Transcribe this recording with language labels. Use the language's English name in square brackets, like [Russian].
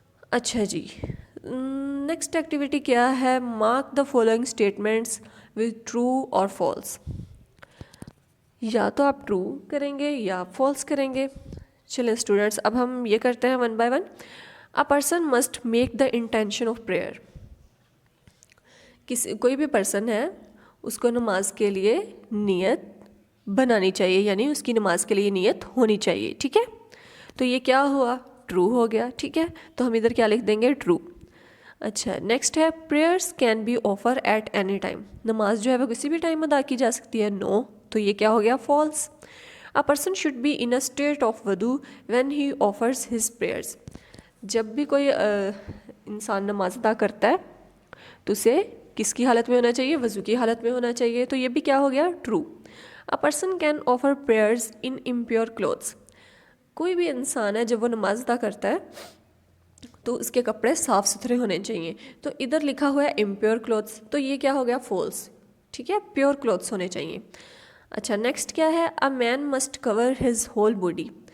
[English] اچھا جی، next activity [Urdu] کیا ہے، [English] Mark the following statements with true or false. [Urdu] یا تو آپ ٹرو کریں گے یا فالس کریں گے. چلیں اسٹوڈنٹس، اب ہم یہ کرتے ہیں one by one. [English] A person must make the intention of prayer. [Urdu] کوئی بھی پرسن ہے اس کو نماز کے لیے نیت بنانی چاہیے، یعنی اس کی نماز کے لیے نیت ہونی چاہیے. ٹھیک ہے، تو یہ کیا ہوا، ٹرو ہو گیا. ٹھیک ہے، تو ہم ادھر کیا لکھ دیں گے، ٹرو. اچھا، [English] Next ہے prayers can be offer at any time. [Urdu] نماز جو ہے وہ کسی بھی ٹائم ادا کی جا سکتی ہے. نو، تو یہ کیا ہو گیا، false. [English] A person should be in a state of وضو when he offers his prayers. [Urdu] جب بھی کوئی انسان نماز ادا کرتا ہے تو اسے کس کی حالت میں ہونا چاہیے، وضو کی حالت میں ہونا چاہیے. تو یہ بھی کیا ہو گیا، true. [English] A person can offer prayers in impure clothes. [Urdu] کوئی بھی انسان ہے جب وہ نماز ادا کرتا ہے تو اس کے کپڑے صاف ستھرے ہونے چاہیے. تو ادھر لکھا ہوا ہے امپیور کلوتھس، تو یہ کیا ہو گیا، فالس. ٹھیک ہے، پیور کلوتھس ہونے چاہیے. اچھا، نیکسٹ کیا ہے، [English] A man must cover his whole body.